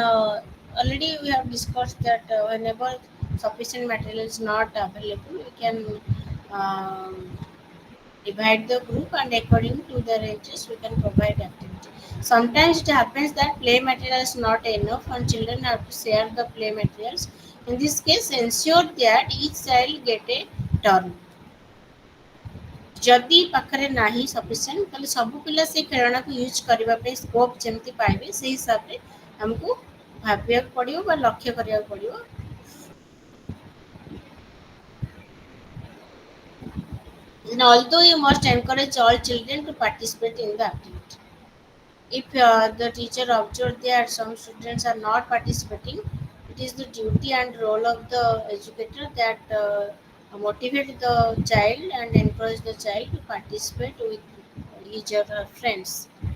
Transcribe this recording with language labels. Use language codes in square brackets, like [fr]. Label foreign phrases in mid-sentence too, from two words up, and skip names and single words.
[en] Already we have discussed that whenever sufficient material is not available, we can um, divide the group, and according to their ages we can provide activity. Sometimes it happens that play material is not enough and children have to share the play materials. In this case, ensure that each child get a turn. [or] ଯଦି ପାଖରେ ନାହିଁ ସଫିସିଏଣ୍ଟ, ତାହେଲେ ସବୁ ପିଲା ସେ ଖେଳଣାକୁ ୟୁଜ୍ କରିବା ପାଇଁ ସ୍କୋପ୍ ଯେମିତି ପାଇବେ ସେଇ ହିସାବରେ ଆମକୁ ଭାବିବାକୁ ପଡ଼ିବ ବା ଲକ୍ଷ୍ୟ କରିବାକୁ ପଡ଼ିବ. [en] And although you must encourage all children to participate in the activity. If the teacher observes that some students are not participating, it is the duty and role of the educator that motivate the child and encourage the child to participate with each other friends.